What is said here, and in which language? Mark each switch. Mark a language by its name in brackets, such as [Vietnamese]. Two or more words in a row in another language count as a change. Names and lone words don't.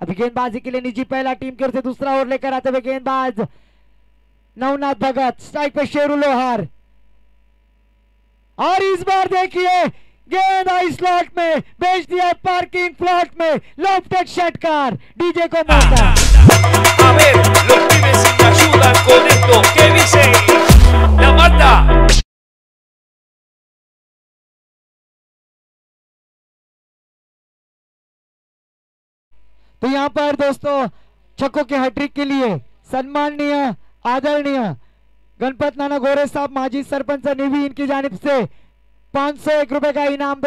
[Hindi] अभी गेंदबाजी के लिए निजी पहला टीम की ओर से दूसरा ओवर लेकर आते हुए गेंदबाज नवनाथ भगत, स्ट्राइक पे शेरू लोहार। और इस बार देखिए गेंद आई स्लॉट में, भेज दिया [English] parking plot [Hindi] में, लॉफ्टेड षटकार, डीजे को मौका। [Spanish] A ver, los pibes si me ayudan con esto, ¿qué dice? La banda. [Hindi] तो यहाँ पर दोस्तों छक्कों के हैट्रिक के लिए सम्माननीय आदरणीय गणपत नाना गोरे साहब माजी सरपंच निवी इनकी जानिब से 501 रुपए का इनाम।